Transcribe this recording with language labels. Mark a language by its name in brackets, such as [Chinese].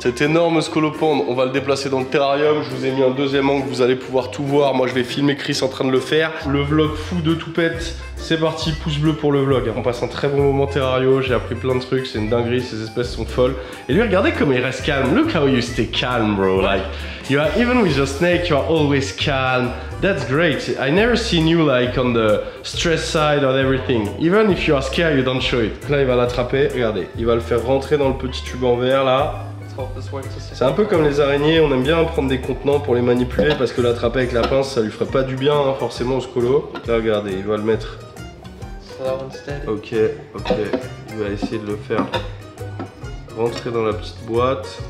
[French] Cet énorme scolopendre, on va le déplacer dans le terrarium. Je vous ai mis un deuxième angle, vous allez pouvoir tout voir. Moi je vais filmer Chris en train de le faire. Le vlog fou de Toupette, c'est parti, pouce bleu pour le vlog. On passe un très bon moment terrario, j'ai appris plein de trucs, c'est une dinguerie, ces espèces sont folles. Et lui regardez comme il reste calme. [English] Look how you stay calm bro, like you are, even with your snake you are always calm. That's great. I never seen you like on the stress side of everything. Even if you are scared you don't show it. [French] Là il va l'attraper, regardez, il va le faire rentrer dans le petit tube en verre là. C'est un peu comme les araignées, on aime bien prendre des contenants pour les manipuler parce que l'attraper avec la pince ça lui ferait pas du bien hein, forcément au scolo. Là regardez, il va le mettre. Ok, il va essayer de le faire rentrer dans la petite boîte.